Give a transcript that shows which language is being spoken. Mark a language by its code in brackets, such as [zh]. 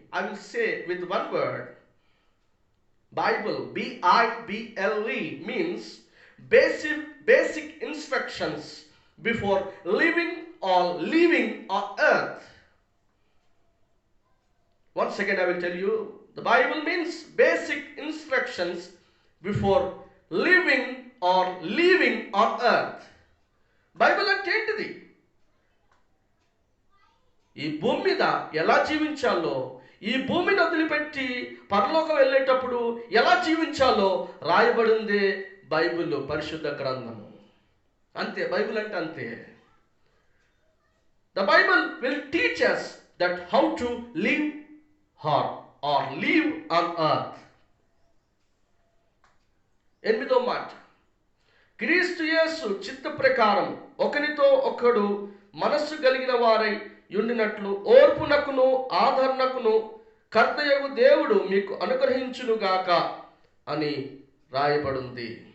[en] I will say with one word. Bible, Bible, means basic instructions before living on earth. Once again I will tell you, The Bible means basic instructions before living or leaving on earth. [te] Bible అంటే ఏంటిది? ఈ భూమి మీద ఎలా జీవించాలో, ఈ భూమిని వదిలిపెట్టి పరలోకం వెళ్ళేటప్పుడు ఎలా జీవించాలో రాయబడిందే బైబిల్, పరిశుద్ధ గ్రంథము. అంతే, బైబిల్ అంటే అంతే. [en] The Bible will teach us that how to live or live on earth. [te] 8వ మాట, క్రీస్తు యేసు చిత్త ప్రకారం ఒకనితో ఒకడు మనస్సు కలిగిన వారై ఉండినట్లు ఓర్పునకును ఆదరణకును కర్తయగు దేవుడు మీకు అనుగ్రహించునుగాక అని రాయబడింది.